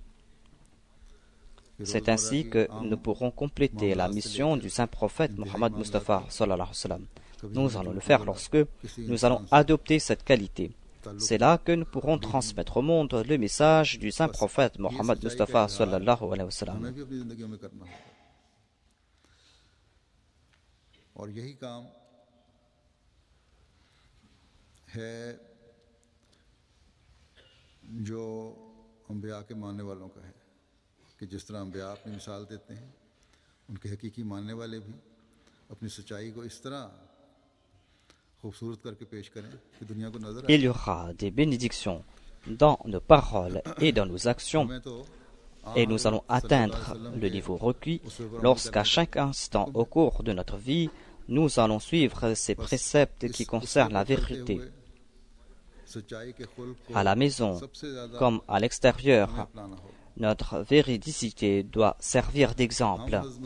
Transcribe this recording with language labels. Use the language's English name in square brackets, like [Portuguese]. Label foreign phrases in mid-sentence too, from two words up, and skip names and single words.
[French] C'est ainsi que nous pourrons compléter la mission du saint prophète Mohammed Mustafa [Arabic] صلى الله عليه وسلم. [French] Nous allons le faire lorsque nous allons adopter cette qualité. C'est là que nous pourrons transmettre au monde le message du saint prophète Mohammed Mustafa [Arabic] صلى الله عليه وسلم. [Urdu] اور یہی کام ہے جو انبیا کے ماننے والوں کا ہے کہ جس طرح انبیا اپنی مثال دیتے ہیں ان کے حقیقی ماننے والے بھی اپنی سچائی کو اس طرح خوبصورت کر کے پیش کریں کہ دنیا کو نظر آئے. [French] Il y aura des bénédictions dans nos paroles et dans nos actions. Et nous allons atteindre le niveau requis lorsqu'à chaque instant au cours de notre vie, nous allons suivre ces préceptes qui concernent la vérité. À la maison, comme à l'extérieur, notre véridicité doit servir d'exemple.